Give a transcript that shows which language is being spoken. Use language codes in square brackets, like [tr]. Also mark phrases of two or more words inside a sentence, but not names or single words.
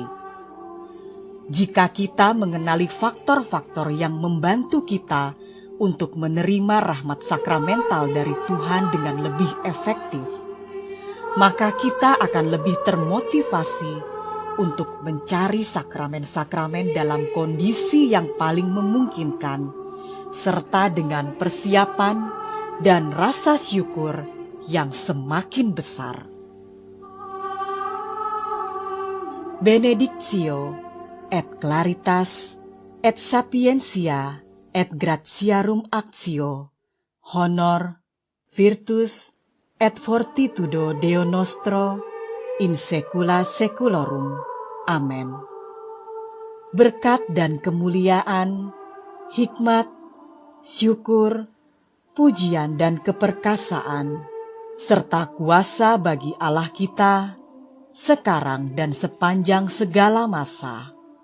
[id] Jika kita mengenali faktor-faktor yang membantu kita untuk menerima rahmat sakramental dari Tuhan dengan lebih efektif, maka kita akan lebih termotivasi untuk mencari sakramen-sakramen dalam kondisi yang paling memungkinkan, serta dengan persiapan dan rasa syukur yang semakin besar. [la] Benedictio et claritas et sapientia et gratiarum actio, honor, virtus et fortitudo Deo nostro in saecula saeculorum. Amen. [id] Berkat dan kemuliaan, hikmat, syukur, pujian dan keperkasaan, serta kuasa bagi Allah kita, sekarang dan sepanjang segala masa.